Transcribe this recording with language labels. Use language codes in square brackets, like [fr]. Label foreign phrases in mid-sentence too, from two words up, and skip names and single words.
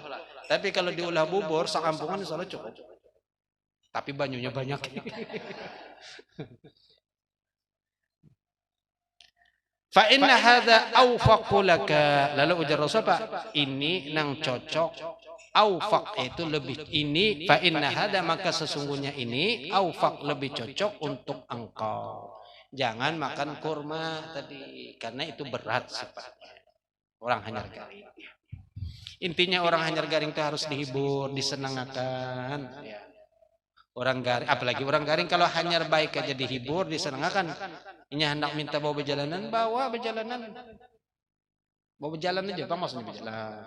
[bjn] Tapi kalau diolah bubur sakampungan insya Allah cukup. Tapi banyunya banyak. [ar] فإن هذا أوفق لك. [bjn] Lalu ujar Rasul apa? Ini nang cocok. Aufak itu lebih ini, [ar] فإن هذا, [bjn] maka sesungguhnya ini aufak lebih cocok untuk engkau. Jangan makan kurma tadi karena itu berat sifatnya. Orang hanyar garing. Intinya orang hanyar garing itu harus dihibur, disenangkan. Ya. Orang garing, apalagi orang garing kalau hanyar baik aja dihibur, disenangkan. Ini hendak minta bawa berjalanan, bawa berjalanan. Bawa berjalan aja, Bang, maksudnya berjalan.